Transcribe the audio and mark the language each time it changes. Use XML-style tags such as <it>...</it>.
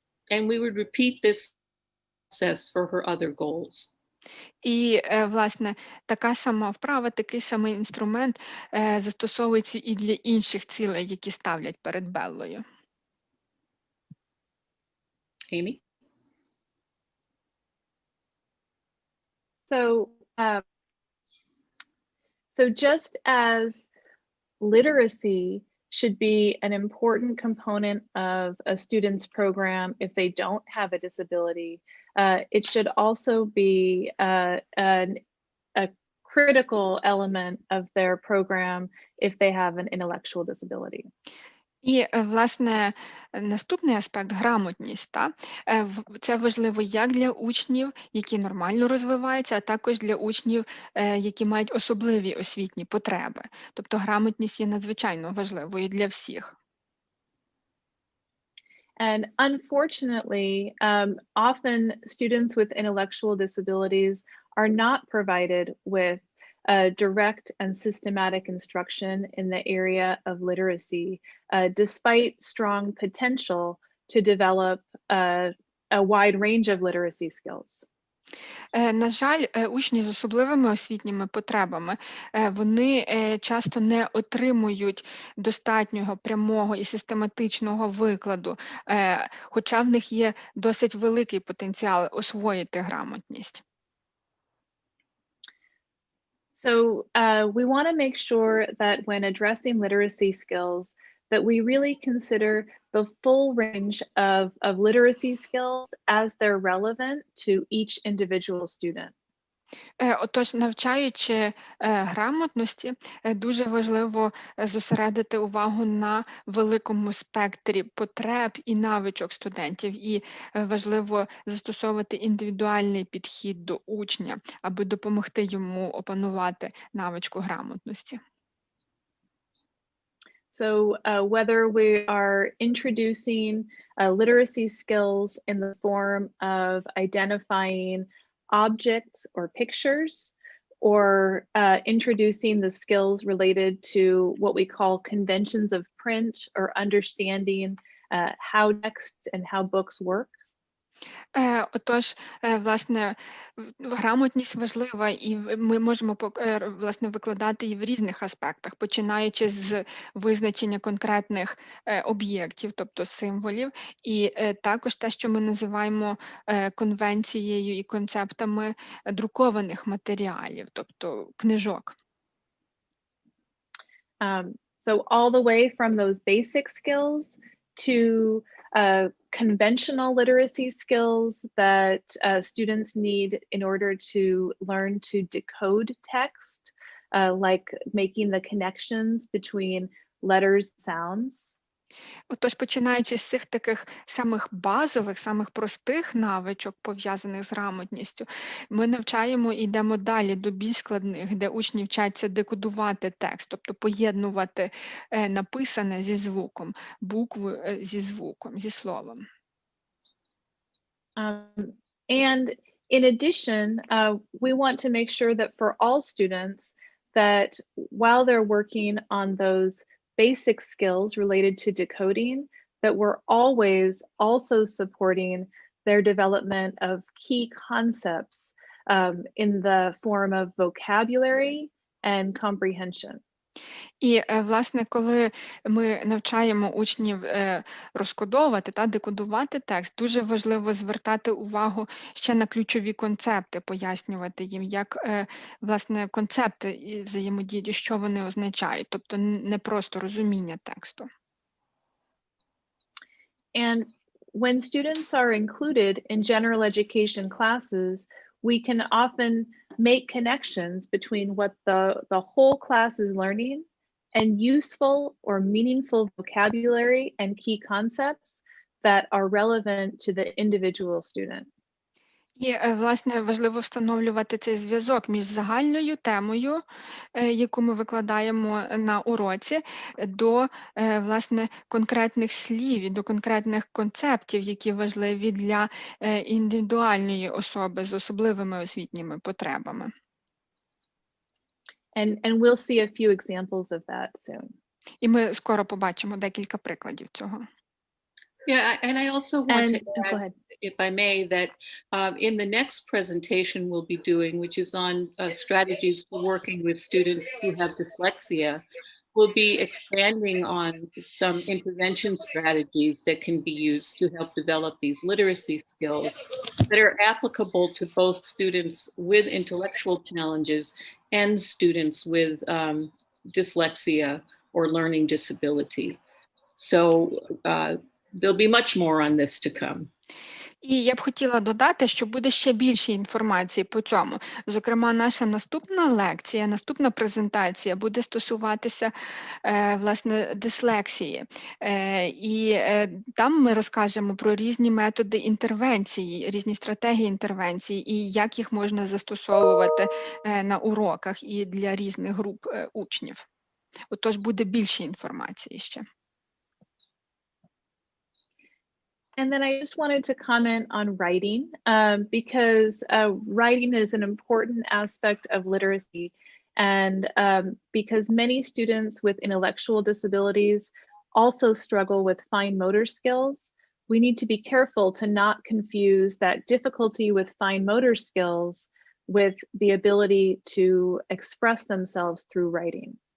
<en>And we would repeat this process for her other goals.</en> <uk>І, власне, така сама вправа, такий самий інструмент застосовується і для інших цілей, які ставлять перед Беллою.</uk> <en>Amy? So, so just as literacy should be an important component of a student's program if they don't have a disability, it should also be a critical element of their program if they have an intellectual disability.</en> <uk>І, власне, наступний аспект – грамотність. Це важливо як для учнів, які нормально розвиваються, а також для учнів, які мають особливі освітні потреби. Тобто грамотність є надзвичайно важливою для всіх.</uk> <en>And unfortunately, often students with intellectual disabilities are not provided with direct and systematic instruction in the area of literacy, despite strong potential to develop a wide range of literacy skills.</en> <uk>На жаль, учні з особливими освітніми потребами, вони часто не отримують достатнього прямого і систематичного викладу, хоча в них є досить великий потенціал освоїти грамотність.</uk> <en>So we want to make sure that when addressing literacy skills, that we really consider the full range of literacy skills as they're relevant to each individual student.</en> <uk>Отож, навчаючи грамотності, дуже важливо зосередити увагу на великому спектрі потреб і навичок студентів, і важливо застосовувати індивідуальний підхід до учня, аби допомогти йому опанувати навичку грамотності.</uk> <en>So whether we are introducing literacy skills in the form of identifying objects or pictures, or introducing the skills related to what we call conventions of print, or understanding how text and how books work.</en> <uk>Отож, власне, грамотність важлива, і ми можемо, власне, викладати її в різних аспектах, починаючи з визначення конкретних об'єктів, тобто символів, і також те, що ми називаємо конвенцією і концептами друкованих матеріалів, тобто книжок.</uk> <en>So all the way from those basic skills to conventional literacy skills that students need in order to learn to decode text, like making the connections between letters and sounds.</en> <uk>Отож, починаючи з цих таких самих базових, самих простих навичок, пов'язаних з грамотністю, ми навчаємо і йдемо далі до більш складних, де учні вчаться декодувати текст, тобто поєднувати написане зі звуком, букву зі звуком, зі словом.</uk> <en>And in addition, we want to make sure that for all students, that while they're working on those basic skills related to decoding, that we're always also supporting their development of key concepts in the form of vocabulary and comprehension.</en> <uk>І, власне, коли ми навчаємо учнів розкодовувати та декодувати текст, дуже важливо звертати увагу ще на ключові концепти, пояснювати їм, як, власне, концепти і взаємодії, що вони означають, тобто не просто розуміння тексту.</uk> <en>And when students are included in general education classes, we can often make connections between what the whole class is learning and useful or meaningful vocabulary and key concepts that are relevant to the individual student.</en> <uk>І, власне, важливо встановлювати цей зв'язок між загальною темою, яку ми викладаємо на уроці, до, власне, конкретних слів і до конкретних концептів, які важливі для індивідуальної особи з особливими освітніми потребами.</uk> <en>And we'll see a few examples of that soon.</en> <uk>І ми скоро побачимо декілька прикладів цього.</uk> <en>Yeah, and I also want to Go add, ahead. if I may, that in the next presentation we'll be doing, which is on strategies for working with students who have dyslexia, we'll be expanding on some intervention strategies that can be used to help develop these literacy skills that are applicable to both students with intellectual challenges and students with dyslexia or learning disability. So there'll be much more on this to come.</en> <uk>І я б хотіла додати, що буде ще більше інформації по цьому. Зокрема, наша наступна лекція, наступна презентація буде стосуватися, власне, дислексії. І там ми розкажемо про різні методи інтервенції, різні стратегії інтервенції і як їх можна застосовувати на уроках і для різних груп учнів. Отож, буде більше інформації ще.</uk> <en>And then I just wanted to comment on writing because writing is an important aspect of literacy. And because many students with intellectual disabilities also struggle with fine motor skills, we need to be careful to not confuse that difficulty with fine motor skills with the ability to express themselves through writing.</en>